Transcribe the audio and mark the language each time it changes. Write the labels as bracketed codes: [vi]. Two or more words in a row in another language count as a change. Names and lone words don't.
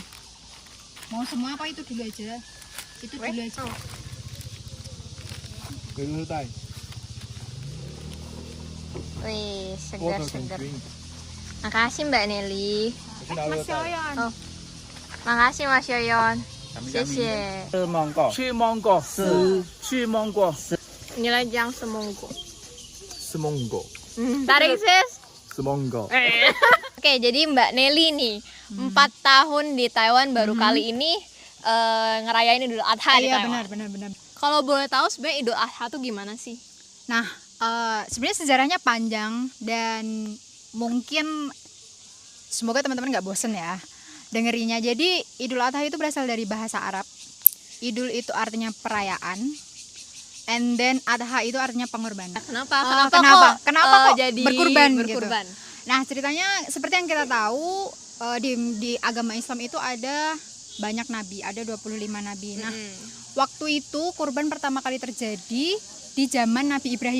[id] Mau semua apa itu dulu aja? Itu dulu aja. Wih, segar-segar. Makasih Mbak Nelly. Mas Yoyon. Oh. Makasih Mas Yoyon. Xie. [zh] 吃芒果，吃芒果。 [id] Inilah jang semongko. Semonggo. Tarik sis. Semonggo. Oke, jadi Mbak Nelly nih 4 tahun di Taiwan baru kali ini ngerayain Idul Adha di Iya Taiwan. benar. Kalau boleh tahu sebenarnya Idul Adha tuh gimana sih? Nah, sebenarnya sejarahnya panjang dan mungkin semoga teman-teman nggak bosen ya dengerinya. Jadi Idul Adha itu berasal dari bahasa Arab. Idul itu artinya perayaan, [en] and then [id] Adha itu artinya pengorbanan. Kenapa Kenapa kok jadi berkurban? berkurban? Gitu. Nah, ceritanya seperti yang kita tahu di agama Islam itu ada banyak nabi, ada 25 nabi. Nah, waktu itu kurban pertama kali terjadi di zaman Nabi Ibrahim.